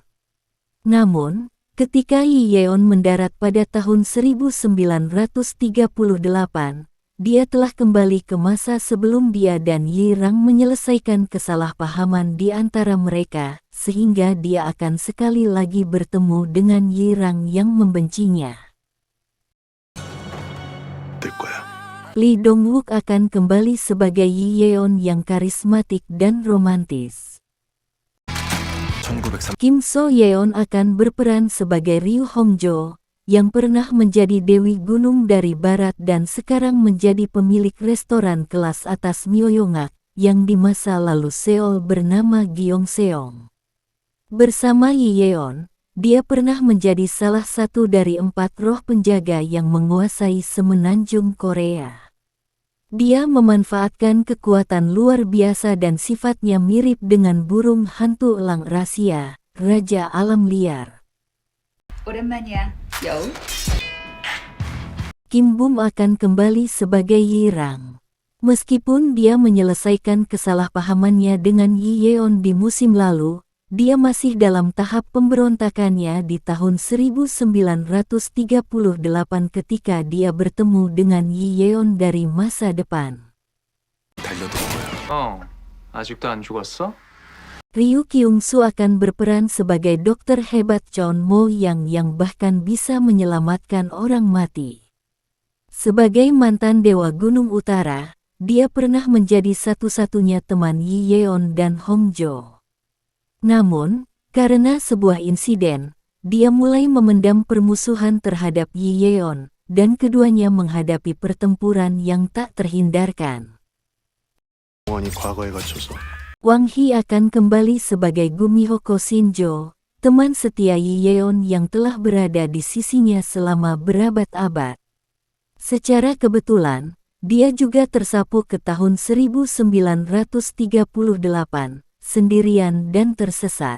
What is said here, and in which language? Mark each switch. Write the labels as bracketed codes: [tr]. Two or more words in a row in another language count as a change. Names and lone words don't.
[id] Namun, ketika Yi Yeon mendarat pada tahun 1938, dia telah kembali ke masa sebelum dia dan Yi Rang menyelesaikan kesalahpahaman di antara mereka, sehingga dia akan sekali lagi bertemu dengan Yi Rang yang membencinya. [ko] 내 거야. [id] Lee Dong-wook akan kembali sebagai Yi Yeon yang karismatik dan romantis. 1903. Kim So Yeon akan berperan sebagai Ryu Hongjo, yang pernah menjadi Dewi Gunung dari Barat dan sekarang menjadi pemilik restoran kelas atas Myeongak, yang di masa lalu Seoul bernama Gyeongseong. Bersama Yi Yeon, dia pernah menjadi salah satu dari 4 roh penjaga yang menguasai semenanjung Korea. Dia memanfaatkan kekuatan luar biasa dan sifatnya mirip dengan burung hantu elang rahasia, raja alam liar. [ko] 오랜만이야, 여우. [id] Kim Bum akan kembali sebagai Yi Rang. Meskipun dia menyelesaikan kesalahpahamannya dengan Yi Yeon di musim lalu, dia masih dalam tahap pemberontakannya di tahun 1938 ketika dia bertemu dengan Yi Yeon dari masa depan. [ko] 달려들 거야. 아직도 안 죽었어? [id] Ryu Kyung-soo akan berperan sebagai dokter hebat Chon Mo-yang yang bahkan bisa menyelamatkan orang mati. Sebagai mantan Dewa Gunung Utara, dia pernah menjadi satu-satunya teman Yi Yeon dan Hongjo. Namun, karena sebuah insiden, dia mulai memendam permusuhan terhadap Yi Yeon, dan keduanya menghadapi pertempuran yang tak terhindarkan. [ko] 원이 과거에 갇혀서 [id] Wang Hee akan kembali sebagai Gumiho Shinjo, teman setia Yi Yeon yang telah berada di sisinya selama berabad-abad. Secara kebetulan, dia juga tersapu ke tahun 1938, sendirian dan tersesat.